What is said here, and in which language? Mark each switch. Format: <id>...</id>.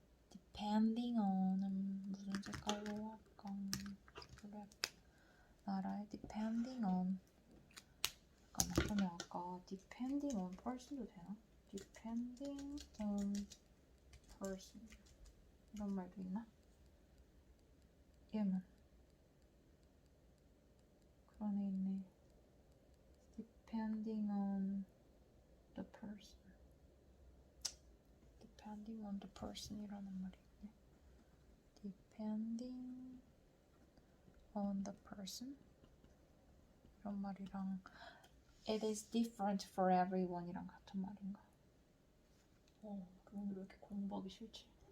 <ko>Depending on은 무슨 색깔로 할까? 그래. 나라에 depending on. 잠깐만. 그러면 아까 depending on person도 되나? Depending on person. 이런 말도 있나? 얘만. 그런 애 있네.</ko> <en>Depending on the person. Depending on the person 이라는 말이 있네. Depending on the person. 이런 말이랑 It is different for everyone 이랑 같은 말인가?</en> <ko>오늘 왜 이렇게 공부하기 싫지?</ko>